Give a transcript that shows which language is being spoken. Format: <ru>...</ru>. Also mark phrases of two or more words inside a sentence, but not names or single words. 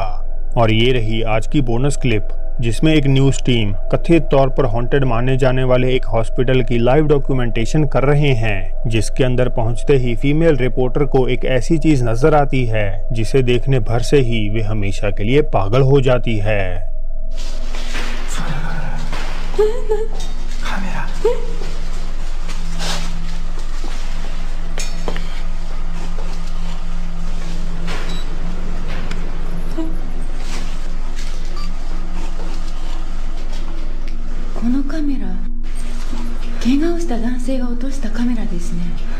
<hi>और ये रही आज की बोनस क्लिप, जिसमें एक न्यूज टीम कथित तौर पर हॉन्टेड माने जाने वाले एक हॉस्पिटल की लाइव डॉक्यूमेंटेशन कर रहे हैं, जिसके अंदर पहुंचते ही फीमेल रिपोर्टर को एक ऐसी चीज नजर आती है जिसे देखने भर से ही वे हमेशा के लिए पागल हो जाती है।</hi> <ja>カメラ。このカメラ、怪我をした男性が落としたカメラですね。</ja>